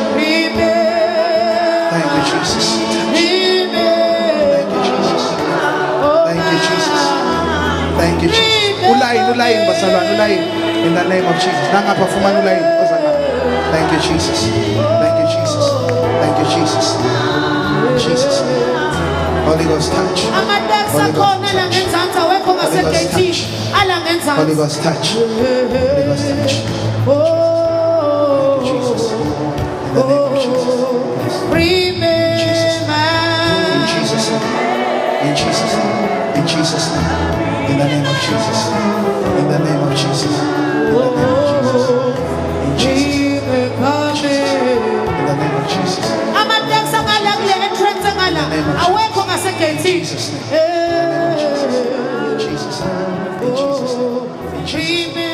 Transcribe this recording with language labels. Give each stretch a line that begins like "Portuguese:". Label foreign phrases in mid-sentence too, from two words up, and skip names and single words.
English: Thank you, Jesus. Touch. Thank you, Jesus. Thank you, Jesus. Thank you, Jesus. Ulayin, basalwan, ulayin. In the name of Jesus. Nangapafuman ulayin. Thank you, Jesus. Thank you, Jesus. Thank you, Jesus. Jesus. Holy Ghost touch. Holy Ghost touch. Holy Ghost touch. Holy Ghost touch. Thank you, Jesus. In the name of Jesus. In Jesus' name. In Jesus' name. In Jesus' name. In the name of Jesus. In the name of Jesus. In the name of Jesus. In Jesus. In the name of Jesus. Amateksi angalakule entrance angala awekho ngasegetini Jesus' name. In the name of Jesus. In Jesus' name. In Jesus' name. In Jesus' name.